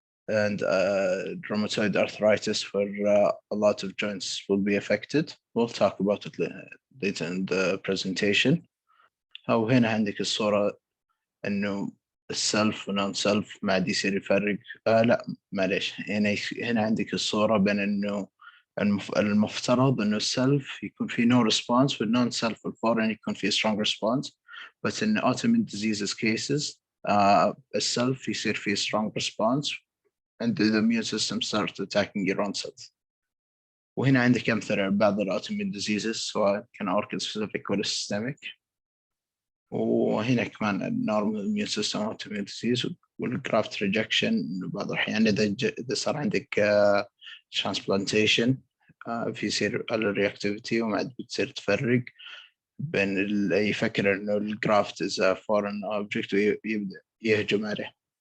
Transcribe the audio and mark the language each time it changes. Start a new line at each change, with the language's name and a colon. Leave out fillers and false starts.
English: And rheumatoid arthritis, where a lot of joints will be affected. We'll talk about it later in the presentation.
Arabic: أو هنا عندك الصورة إنه السلف ونون سلف ما عاد يصير يفرق. لا معليش، هنا عندك الصورة بين إنه المفترض إنه السلف يكون في
English: no response،
Arabic: والنون سلف الفورين يكون في
English: strong response. But in autoimmune diseases cases,
Arabic: السلف يصير في
English: strong response and the immune system starts attacking your own cells.
Arabic: وهنا عندك أمثلة بعض autoimmune diseases سواء كان organ specific ولا systemic. وهنا كمان النورمال immune system autoimmune disease والgraft rejection بعض الأحيان إذا صار عندك transplantation في يصير reactivity وما عاد بتصير تفرق بين يفكر إنه الجرافت
English: is a foreign object
Arabic: ويبدأ يهجم عليه.